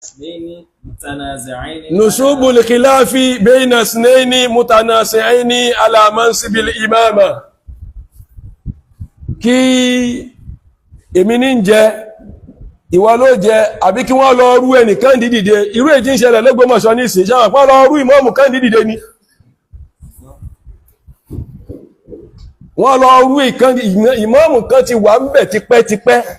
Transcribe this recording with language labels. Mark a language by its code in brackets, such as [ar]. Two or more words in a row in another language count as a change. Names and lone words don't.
[ar] نصوب الخلاف بين اثنين متنازعين على منصب الإمامة [yo] kí èmi ní jẹ ìwọ ló jẹ àbí kí wọ́n lọ rú ẹnìkan dídìde irú èjì ń ṣẹlẹ̀ l'Ógbómọ̀ṣọ́ ní ìsìn ṣáwọn pọ́n lọ rú ìmáàmù kan dídìde ni wọ́n lọ rú ìmáàmù kan ti wà ń bẹ̀ tipẹ́tipẹ́